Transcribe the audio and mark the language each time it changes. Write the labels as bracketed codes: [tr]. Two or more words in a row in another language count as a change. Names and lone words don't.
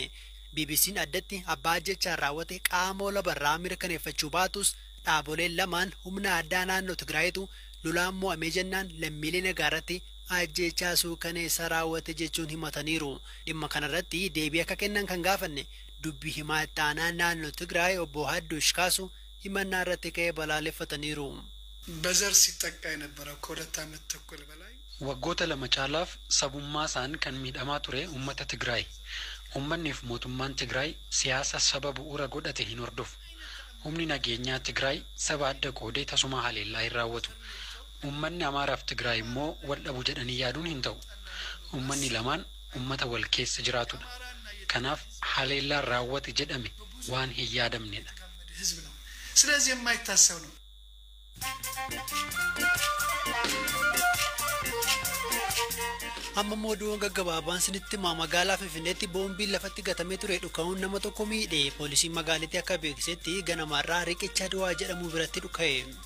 [om] BBC'n addatti abbaa ajjeechaa raawwate qaama labarraa mirkaneeffachuu baatus dhaaboleen lamaan humna addaa naannoo Tigraayitu lolaan mo'amee jennaan lammiilee nagaarratti ajjeechaa suukaneessa raawwate jechuun himataniiru. Dhimma kanarratti deebii akka kennan kan gaafanne dubbii himaa ittaanaa naannoo Tigraay obbo Hadduush Kaasu himannaa irratti ka'ee balaaleffataniiru. [am] በዘር ሲጠቃ የነበረው ከሁለት ዓመት ተኩል በላይ [om] waggoota lama caalaaf sabummaa isaan kan miidhamaa ture uummata Tigraay. Uummanniif mootummaan Tigraay siyaasa saba bu'uura godhate hin hordofu. Humni nageenyaa Tigraay saba adda qoodee tasuma haleellaa hin raawwatu. Uummanni Amaaraaf Tigraay immoo wal dhabu jedhanii yaaduun hin ta'u. Uummanni lamaan uummata wal keessa jiraatudha. Kanaaf haleellaan raawwate jedhame waan hin yaadamnedha. [am] ስለዚህ የማይታሰብ ነው። [om] Amma mooduun gaggabaabaan sinitti magaalaa Finfinneetti boombiin lafatti gatamee ture dhuka'uun nama tokko miidhe. Poolisiin magaalittii akka beeksisetti ganamarraa riqicha du'aa jedhamu biratti dhuka'e.